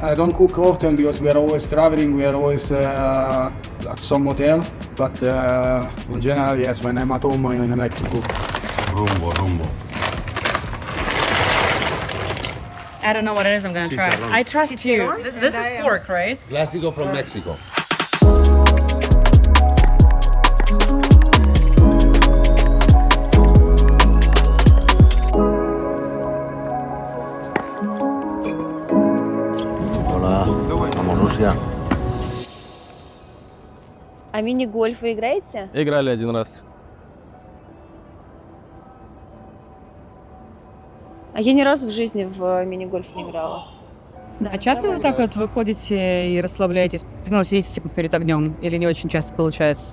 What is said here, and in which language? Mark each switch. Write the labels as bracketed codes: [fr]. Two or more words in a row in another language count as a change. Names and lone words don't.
[en] I don't cook often because we are always traveling. We are always at some hotel. But in general, yes, when I'm at home, I like to cook. rumbo. I don't know what it is. I'm gonna try. I trust you. This is pork, right? Clásico from Mexico. [es] Hola, vamos Rusia. [ru] А мини-гольф вы играете? Играли один раз. А я ни разу в жизни в мини-гольф не играла. Да, часто вы так вот выходите и расслабляетесь, ну, сидите типа перед огнем, или не очень часто получается?